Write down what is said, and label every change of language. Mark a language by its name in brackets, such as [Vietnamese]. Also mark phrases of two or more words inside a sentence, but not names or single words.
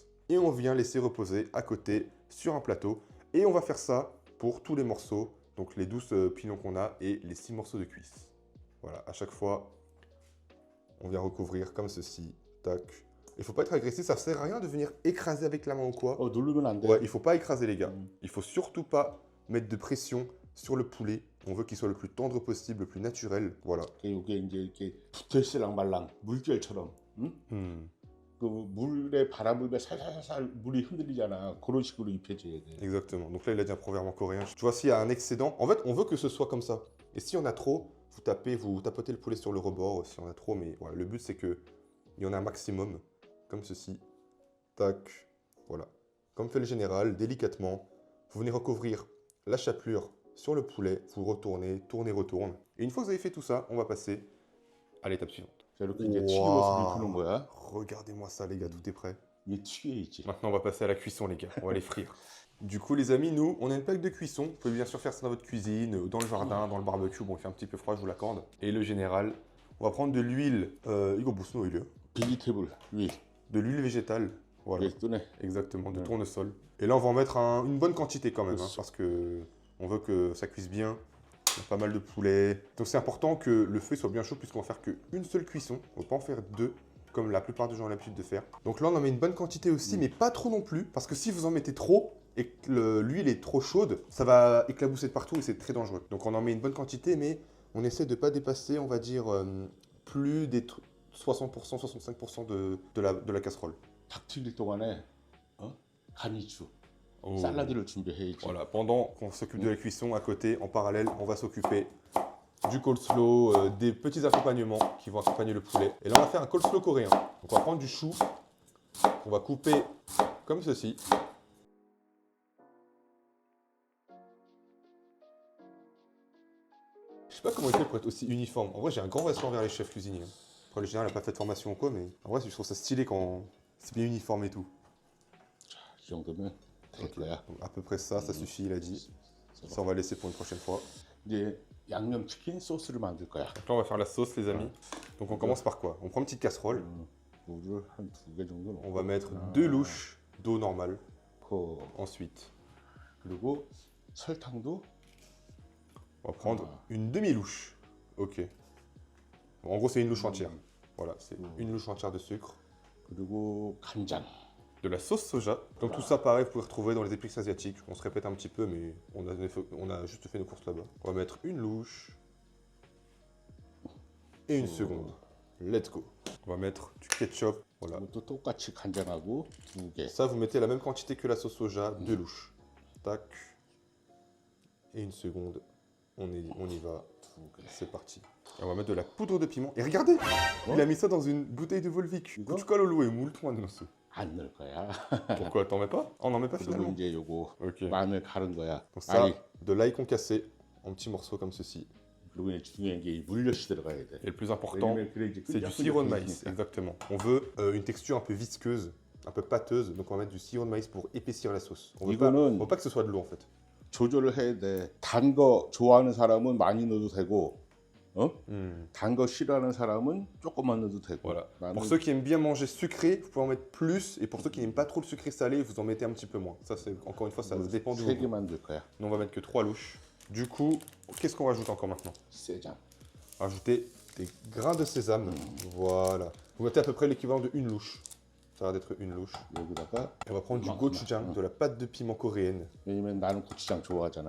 [French] Et on vient laisser reposer à côté sur un plateau. Et on va faire ça pour tous les morceaux, donc les 12 pilons qu'on a et les 6 morceaux de cuisse. Voilà, à chaque fois, on vient recouvrir comme ceci. Tac. Il ne faut pas être agressif, ça ne sert à rien de venir écraser avec la main ou quoi. [Korean] 누르면 안 돼. [French] Ouais, il ne faut pas écraser les gars. Il faut surtout pas mettre de pression sur le poulet. On veut qu'il soit le plus tendre possible, le plus naturel. Voilà. [Korean] 이게 이제 이렇게 붙어있을랑 말랑 물결처럼. 응? 그 물에 바람 불면 살살살 물이 흔들리잖아. 그런 식으로 입혀줘야 돼. [French] Exactement. Donc là, il a dit un proverbe en coréen. Tu vois, s'il y a un excédent, en fait, on veut que ce soit comme ça. Et si on a trop, vous tapotez le poulet sur le rebord si on a trop. Mais voilà, le but, c'est qu'il y en a un maximum, comme ceci. Tac. Voilà. Comme fait le général, délicatement, vous venez recouvrir la chapelure sur le poulet. Vous retournez, tournez, retourne. Et une fois que vous avez fait tout ça, on va passer à l'étape suivante. [Korean] 자, 이렇게 이제 튀김옷을 입히는 거야. [French] Regardez-moi ça, les gars, tout est prêt. [Korean] 이게 튀겨야지. [French] Maintenant, on va passer à la cuisson, les gars. On va les frire. Du coup, les amis, nous, on a une plaque de cuisson. Vous pouvez bien sûr faire ça dans votre cuisine, dans le jardin, dans le barbecue. Bon, il fait un petit peu froid, je vous l'accorde. Et le général, on va prendre de l'huile. [Korean] 이거 무슨 오일이에요? [English] vegetable oil. [French] De l'huile végétale. Voilà. [Korean] 이게 뜨네. [French] Exactement, de Ouais. tournesol. Et là, on va en mettre une bonne quantité quand même, hein, parce que on veut que ça cuise bien. Il y a pas mal de poulet. Donc c'est important que le feu soit bien chaud puisqu'on va faire qu'une seule cuisson. On ne va pas en faire deux, comme la plupart des gens ont l'habitude de faire. Donc là, on en met une bonne quantité aussi, mais pas trop non plus. Parce que si vous en mettez trop et que l'huile est trop chaude, ça va éclabousser de partout et c'est très dangereux. Donc on en met une bonne quantité, mais on essaie de ne pas dépasser, on va dire, plus des 60%, 65% de la casserole. [Korean] 닭 튀길 동안에 간이주. 샐러드를 준비해야지. [French] Voilà, pendant qu'on s'occupe de la cuisson, à côté, en parallèle, on va s'occuper du coleslaw, des petits accompagnements qui vont accompagner le poulet. Et là, on va faire un coleslaw coréen. Donc, on va prendre du chou, on va couper comme ceci. Je sais pas comment il fait pour être aussi uniforme. En vrai, j'ai un grand respect envers les chefs cuisiniers. Après, le général n'a pas fait de formation ou quoi, mais en vrai, je trouve ça stylé quand c'est bien uniforme et tout. [Korean] 이 정도면 될 거야. [French] Donc, à peu près ça, ça suffit, il a dit. Ça, on va laisser pour une prochaine fois. [Korean] 이제 양념 치킨 소스를 만들 거야. [French] Donc là, on va faire la sauce, les amis. Donc, on commence par quoi? On prend une petite casserole. [Korean] 물을 한 2개 정도 [French] On va mettre 2 louches d'eau normale. [Korean] 넣고 [French] Ensuite, [Korean] 그리고 설탕도 [French] on va prendre une demi-louche. Ok. Bon, en gros, c'est une louche entière. Voilà, c'est une louche entière de sucre. [Korean] 그리고 간장. [French] De la sauce soja. Donc tout ça, pareil, vous pouvez retrouver dans les épices asiatiques. On se répète un petit peu, mais on a juste fait nos courses là-bas. On va mettre une louche. Et une seconde. [English] Let's go. [French] On va mettre du ketchup. Voilà. [Korean] 이것도 똑같이 간장하고 2개. [French] Ça, vous mettez la même quantité que la sauce soja, 2 louches. Tac. Et une seconde. On y va. C'est parti. Et on va mettre de la poudre de piment. Et regardez, il a mis ça dans une bouteille de Volvic. [Korean] 고춧가루로 왜 물 넣었어? 안 넣을 거야. [French] Pourquoi t'en mets pas? On n'en met pas [Korean] 그리고 [French] finalement. [Korean] 이제 요거 Ok. 마늘 갈은 거야. [French] Donc ça, [Korean] 아니, [French] de l'ail concassé en petits morceaux comme ceci. [Korean] 그리고 이제 중요한 게 이 물엿이 들어가야 돼. [French] Et le plus important, [Korean] 왜냐면 그래 이제 [French] c'est du sirop de maïs. Exactement. On veut une texture un peu visqueuse, un peu pâteuse. Donc on va mettre du sirop de maïs pour épaissir la sauce. On veut pas que ce soit de l'eau en fait. [Korean] 조절을 해야 돼. 단 거 좋아하는 사람은 많이 넣어도 되고 단 거 싫어하는 사람은 조금만 넣어도 되고. Voilà. 나는 [French] Pour ceux qui aiment bien manger sucré, vous pouvez en mettre plus. Et pour ceux qui n'aiment pas trop le sucré salé, vous en mettez un petit peu moins. Ça, c'est encore une fois, ça dépend du [Korean] 세 [French] goût. [Korean] 개만 넣을 거야. [French] Nous, on va mettre que 3 louches. Du coup, qu'est-ce qu'on rajoute encore maintenant? [Korean] 세장. [French] Rajouter des grains de sésame. Voilà. Vous mettez à peu près l'équivalent de une louche. Ça va d'être une louche. [Korean] 여기다가 [French] Et on va prendre du gochujang, de la pâte de piment coréenne. [Korean] 왜냐면 나는 고추장 좋아하잖아.